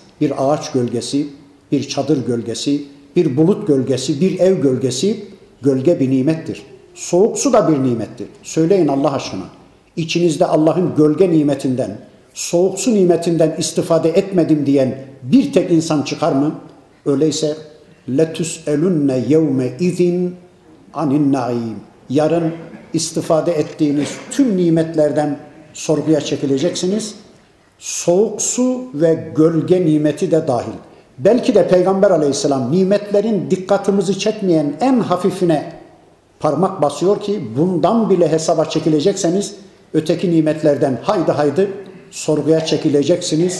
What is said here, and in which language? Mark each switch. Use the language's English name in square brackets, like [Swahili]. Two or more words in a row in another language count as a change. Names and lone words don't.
[Turkish] Bir ağaç gölgesi, bir çadır gölgesi, bir bulut gölgesi, bir ev gölgesi, gölge bir nimettir. Soğuk su da bir nimettir. Söyleyin Allah aşkına. içinizde Allah'ın gölge nimetinden, soğuk su nimetinden istifade etmedim diyen bir tek insan çıkar mı? [Arabic] Öyleyse لَتُسْأَلُنَّ يَوْمَ اِذٍ عَنِ النَّعِيمِ. [Turkish] Yarın istifade ettiğiniz tüm nimetlerden sorguya çekileceksiniz. Soğuk su ve gölge nimeti de dahil. Belki de Peygamber Aleyhisselam nimetlerin dikkatimizi çekmeyen en hafifine parmak basıyor ki bundan bile hesaba çekilecekseniz öteki nimetlerden haydi sorguya çekileceksiniz.